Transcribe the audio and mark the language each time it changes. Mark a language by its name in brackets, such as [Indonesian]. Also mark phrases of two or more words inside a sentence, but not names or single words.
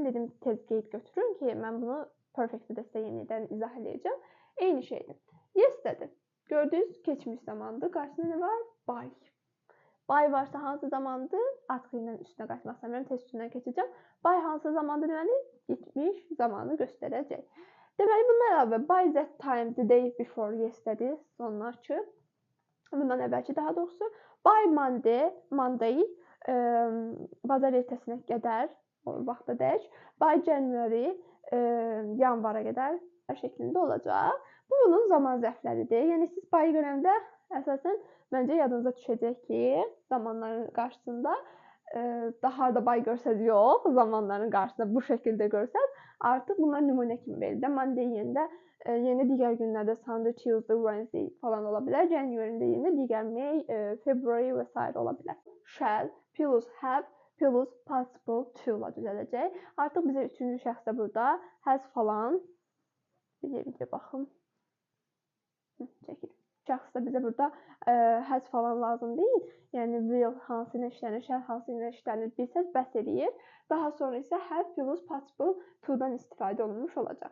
[Azerbaijani] Dedim, tez qeyd götürün ki, mən bunu perfect-də sizə yenidən izah edəcəm. Eyni şeydir. Yesterday. Gördünüz, keçmiş zamandır. Qarşısında nə var? By. By varsa hansı zamandır? Artıq ilə üstünə qaçmaq istəmirəm, test üstündən keçəcəm. By hansı zamandır deməli? Getmiş zamanı göstərəcək. Deməli, bundan əlavə [English] by that time, the day before yesterday [Azerbaijani] sonuna açıb. Bundan əvvəlki daha doğrusu. [English] By Monday, [Azerbaijani] bazar ertəsinə qədər vaxtadək. [English] By January, [Azerbaijani] yanvara qədər şəklində olacaq. Bu bunun zaman zərfləridir. Yəni siz by görəndə əsasən məncə yadınıza düşəcək ki, zamanların qarşısında daha da by görsəz yox, zamanların qarşısında bu şəkildə görsəz, artıq bunlar nümunə kimi verilir. Monday yerində yeni digər günlərdə Sunday, Tuesday, Wednesday falan ola bilər. January-də yeni digər May, February və s. ola bilər. [English] Shall plus have plus participle to [Azerbaijani] ilə düzələcək. Artıq bizə üçüncü şəxsdə burada has falan bir baxım. Çəkil. Şəxsdə bizə burada has falan lazım deyil. Yəni will hansı ilə işlənir, shall hansı ilə işlənir bilsəz bəs eləyir. Daha sonra isə [English] have plus participle to-dan [Azerbaijani] istifadə olunmuş olacaq.